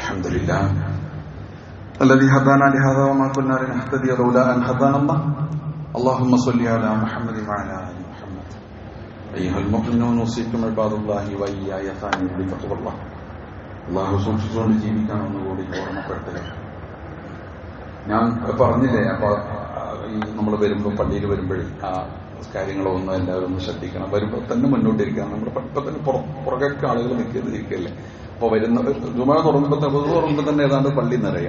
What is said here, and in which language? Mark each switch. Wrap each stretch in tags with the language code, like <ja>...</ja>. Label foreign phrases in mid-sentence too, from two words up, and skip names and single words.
<ar>لله الذي هدانا لهذا وما كنا لنهتدي لولا أن هدانا الله اللهم صل على محمد وعلى آل محمد أيها المؤمنون أوصيكم عباد الله وإياي ثانيا بتقوى الله</ar> <ml>അള്ളാഹു സൂക്ഷിച്ചുകൊണ്ട് ജീവിക്കാമെന്നുകൂടി ഓർമ്മപ്പെടുത്തുക. ഞാൻ പറഞ്ഞില്ലേ, അപ്പൊ ഈ നമ്മൾ വരുമ്പോൾ പള്ളിയിൽ വരുമ്പോഴേ ആ കാര്യങ്ങളൊന്നും എല്ലാവരും ഒന്ന് ശ്രദ്ധിക്കണം. വരുമ്പോൾ തന്നെ മുന്നോട്ടിരിക്കണം. നമ്മുടെ ഇപ്പൊ തന്നെ പുറകൊക്കെ ആളുകൾ നിൽക്കല്ലേ. അപ്പൊ വരുന്നവർ ജുമാ തുടങ്ങുമ്പോൾ തന്നെ ഏതാണ്ട് പള്ളി നിറയണം.</ml>